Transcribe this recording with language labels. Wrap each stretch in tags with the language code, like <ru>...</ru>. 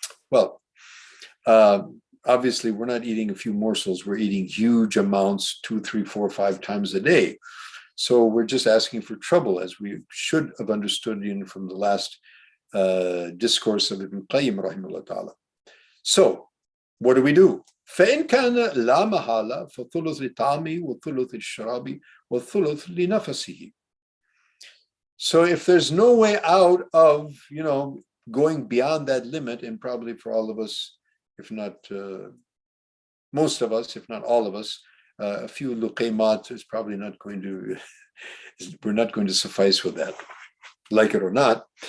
<en>Well, obviously we're not eating a few morsels, we're eating huge amounts 2, 3, 4, 5 times a day. So we're just asking for trouble, as we should have understood from the last discourse of Ibn Qayyim rahimahullah ta'ala. So what do we do?</en> <ar>فإن كان لا محالة فثلث لطعامه وثلث للشراب وثلث لنفسه.</ar> <en>So if there's no way out of, going beyond that limit, and probably for all of us, if not most of us, if not all of us, a few luqaymat is probably not going to, we're not going to suffice with that, like it or not.</en>